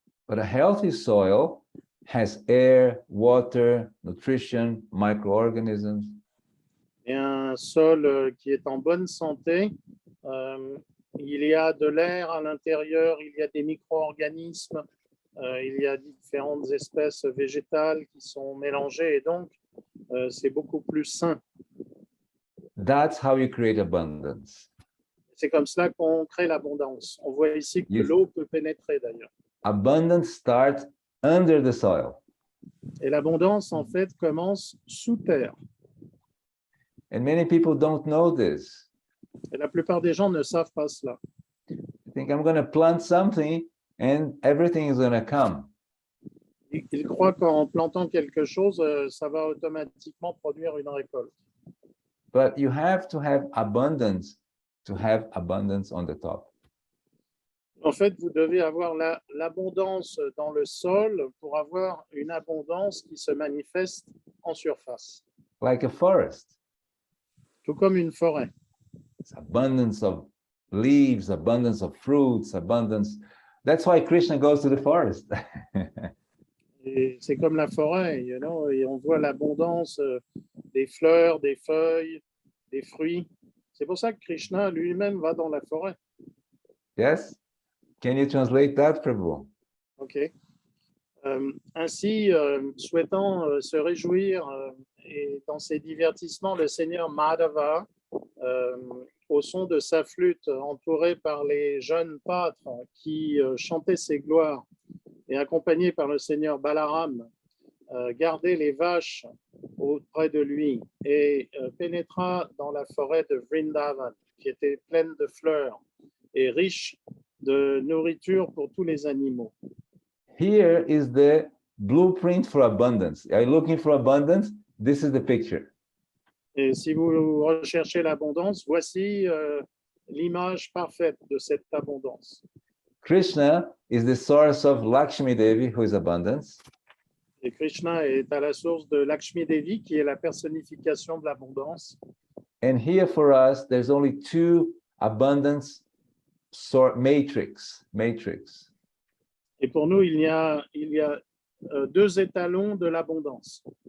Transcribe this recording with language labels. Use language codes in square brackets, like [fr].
[en] But a healthy soil has air, water, nutrition, microorganisms. [fr] Et un sol qui est en bonne santé, il y a de l'air à l'intérieur, il y a des micro-organismes, il y a différentes espèces végétales qui sont mélangées et donc c'est beaucoup plus sain. [en] That's how you create abundance. [fr] C'est comme cela qu'on crée l'abondance. On voit ici que [en] Yes. [fr] l'eau peut pénétrer d'ailleurs. [en] Abundance starts under the soil. [fr] Et l'abondance, en fait, commence sous terre. [en] And many people don't know this. [fr] Et la plupart des gens ne savent pas cela. [en] They think I'm going to plant something and everything is going to come. [fr] Ils croient qu'en plantant quelque chose, ça va automatiquement produire une récolte. [en] But you have to have abundance to have abundance on the top. [fr] En fait, vous devez avoir l'abondance dans le sol pour avoir une abondance qui se manifeste en surface, [en] Like a forest. [fr] tout comme une forêt. [en] It's abundance of leaves, abundance of fruits, abundance. That's why Krishna goes to the forest. [fr] Et c'est comme la forêt, [en] you know, [fr] et on voit l'abondance des fleurs, des feuilles, des fruits. C'est pour ça que Krishna lui-même va dans la forêt. [en] Yes? Can you translate that, Prabhu? OK. [fr] Ainsi, souhaitant se réjouir et dans ses divertissements, le Seigneur Madhava, au son de sa flûte, entouré par les jeunes pâtres qui chantaient ses gloires, et accompagné par le Seigneur Balaram, gardait les vaches auprès de lui et pénétra dans la forêt de Vrindavan, qui était pleine de fleurs et riche de nourriture pour tous les animaux. [en] Here is the blueprint for abundance. Are you looking for abundance? This is the picture. [fr] Et si vous recherchez l'abondance, voici l'image parfaite de cette abondance. [en] Krishna is the source of Lakshmi Devi, who is abundance. [fr] Et Krishna est à la source de Lakshmi Devi, qui est la personnification de l'abondance. [en] And here for us, there's only 2 abundance matrix. [fr] Et pour nous, il y a 2 étalons de l'abondance.